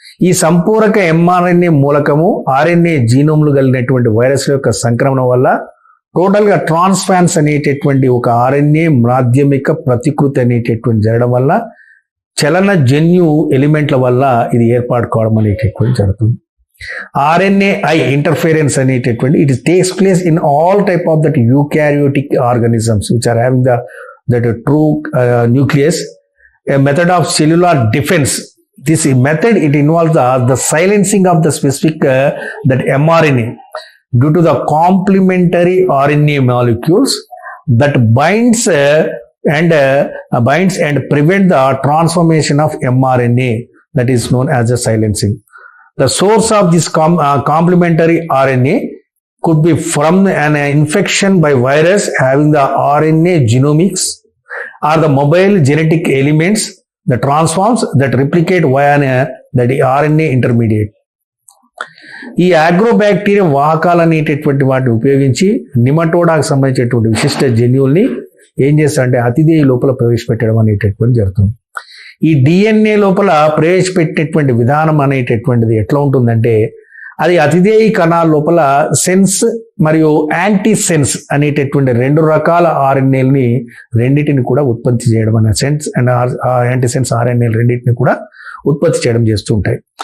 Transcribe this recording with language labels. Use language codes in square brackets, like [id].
[te] ఈ సంపూరక mRNA మూలకము RNA జీనోమ్లు కలిగినటువంటి వైరస్ల యొక్క సంక్రమణ వల్ల టోటల్ గా ట్రాన్స్ఫాన్స్ అనేటటువంటి ఒక ఆర్ఎన్ఏ మాధ్యమిక ప్రతికృతి అనేటటువంటి జరగడం వల్ల చలన జన్యు ఎలిమెంట్ల వల్ల ఇది ఏర్పాటు కావడం అనేటటువంటి జరుగుతుంది. [en] RNAi interference [te] అనేటటువంటి [en] it takes place in all type of that eukaryotic organisms which are having that true nucleus. A method of cellular defense. This method it involves the silencing of the specific that mRNA due to the complementary RNA molecules that binds and prevent the transformation of mRNA, that is known as the silencing. The source of this complementary RNA could be from an infection by virus having the RNA genomics or the mobile genetic elements, the transforms that replicate via the RNA intermediate. [te] ఈ అగ్రోబ్యాక్టీరియం వాహకాలు అనేటటువంటి వాటిని ఉపయోగించి నిమటోడాకు సంబంధించినటువంటి విశిష్ట జన్యువుల్ని ఏం చేస్తారంటే అతిదేయి లోపల ప్రవేశపెట్టడం అనేటటువంటి జరుగుతుంది. ఈ డిఎన్ఏ లోపల ప్రవేశపెట్టేటువంటి విధానం అనేటటువంటిది ఎట్లా ఉంటుందంటే అది అతిదేయి కణాల లోపల సెన్స్ మరియు యాంటీ సెన్స్ అనేటటువంటి రెండు రకాల ఆర్ఎన్ఏల్ని రెండింటిని కూడా ఉత్పత్తి చేయడం అనే సెన్స్ అండ్ యాంటీ సెన్స్ ఆర్ఎన్ఏలు రెండింటిని కూడా ఉత్పత్తి చేయడం చేస్తూ ఉంటాయి.